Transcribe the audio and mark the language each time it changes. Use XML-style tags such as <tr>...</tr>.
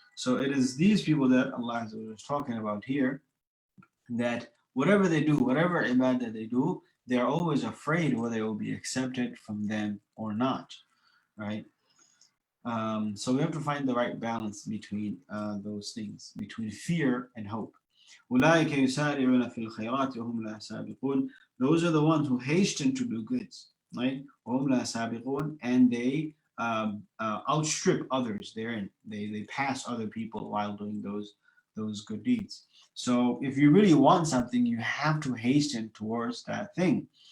<en>So it is these people that Allah is talking about here, that whatever they do, whatever ibadah they do, they're always afraid whether it will be accepted from them or not, right? So we have to find the right balance between those things, between fear and hope.</en> <ar>أولئك يسارعون في الخيرات وهم لا سابقون.</ar> <en>Those are the ones who hasten to do goods, right?</en> <ar>وهم لا سابقون,</ar> <en>and they outstrip others therein. They pass other people while doing those good deeds. So if you really want something, you have to hasten towards that thing.</en>